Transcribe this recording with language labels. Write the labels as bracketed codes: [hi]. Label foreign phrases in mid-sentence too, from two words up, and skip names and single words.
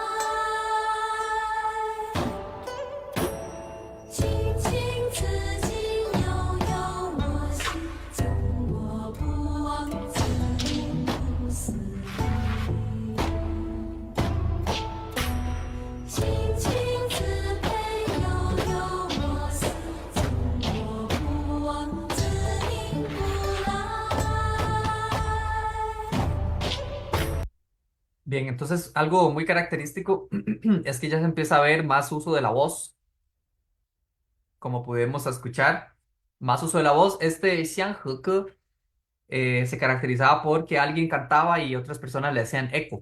[zh] 青青子衿，悠悠我心，从我不忘，自宁不死。青青子佩，悠悠我思，从我不忘，自宁不来。 [es] Bien, entonces algo muy característico es que ya se empieza a ver más uso de la voz, como pudimos escuchar, más uso de la voz. Este Xiangheke se caracterizaba porque alguien cantaba y otras personas le hacían eco.